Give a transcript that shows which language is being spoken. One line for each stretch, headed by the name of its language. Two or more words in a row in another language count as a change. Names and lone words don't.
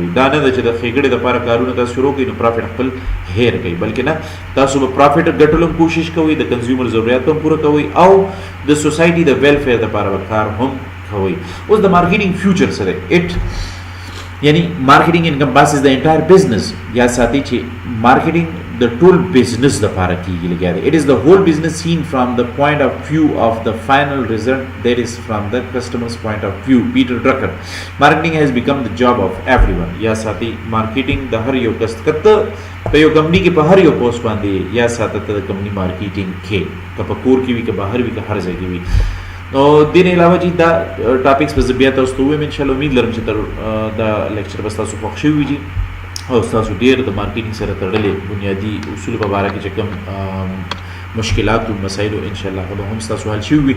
Pashto: دا نه ده چې د ښېګړې دپاره کارونه تاسو شروع کوئ نو پروفټ خپل هیر کوئ، بلکې نه تاسو به پروفټ ګټلو هم کوشش کوئ، د کنزیومر ضروریات هم پوره کوئ او د سوسایټي د ویلفیر دپاره به کار هم کوئ. اوس د مارکیټینګ فیوچر څه دی؟ یعنی
English: marketing encompasses the entire business.
Pashto: یا ساتي چې مارکیټینګ د ټول بزنس دپاره کېږي لګیا دی.
English: It is the whole business seen from the point of view of the final result that is from the customers point of view. پیټر ډرکر. Marketing has become the job of everyone.
Pashto: یا ساتي مارکیټینګ د هر یو کس کته په یو کمپني کې په هر یو پوسټ باندې یا ساته د کمپني مارکیټینګ کې که په کور کې وي که بهر وي که هر ځای کې وي. نو دې نه علاوه چې دا ټاپکس به زه بیا تاسو ته ووایم انشاءالله. امید لرم چې دا لیکچر به ستاسو خوښ شوي وي او ستاسو ډېر د مارکیټینګ سره تړلې بنیادي اصول په باره کې چې کوم مشکلات او مسایل انشاءالله هغه هم ستاسو حل شوي وي.